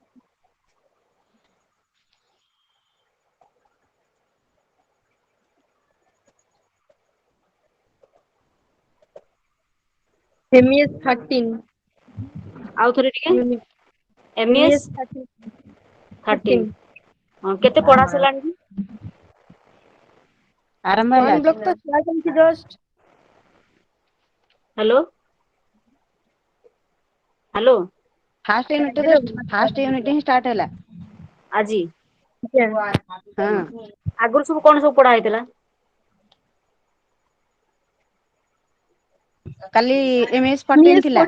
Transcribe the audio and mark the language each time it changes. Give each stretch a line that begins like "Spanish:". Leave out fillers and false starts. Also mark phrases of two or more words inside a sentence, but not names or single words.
Odia: MES-13 ଆଉ ଥରେ ଟିକେ unit. MES MES-13 13 କେତେ ପଢା ସରିଲାଣି କି? ଆରମ୍ଭ ହେଲା।
English: one block ତ start ହେଇଛି just. Hello hello First unit
Odia: ହିଁ ଷ୍ଟାର୍ଟ ହେଲା ଆଜି ହଁ। ଆଗରୁ ସବୁ କଣ ସବୁ ପଢା ହେଇଥିଲା? କାଲି MES-14 ଥିଲା।